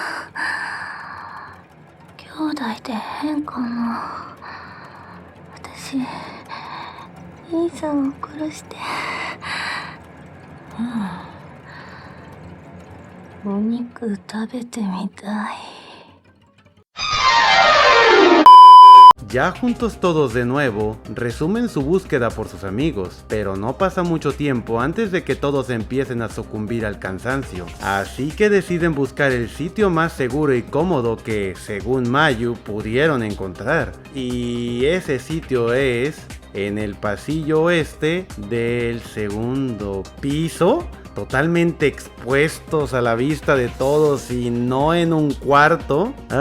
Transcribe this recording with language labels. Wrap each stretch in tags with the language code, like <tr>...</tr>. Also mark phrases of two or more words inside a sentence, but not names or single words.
<ja>兄弟で変かな。私、兄さんを殺して、お肉食べてみたい。</ja> <es>Ya juntos todos de nuevo, resumen su búsqueda por sus amigos, pero no pasa mucho tiempo antes de que todos empiecen a sucumbir al cansancio, así que deciden buscar el sitio más seguro y cómodo que, según Mayu, pudieron encontrar, y ese sitio es en el pasillo oeste del segundo piso, totalmente expuestos a la vista de todos y no en un cuarto.</es>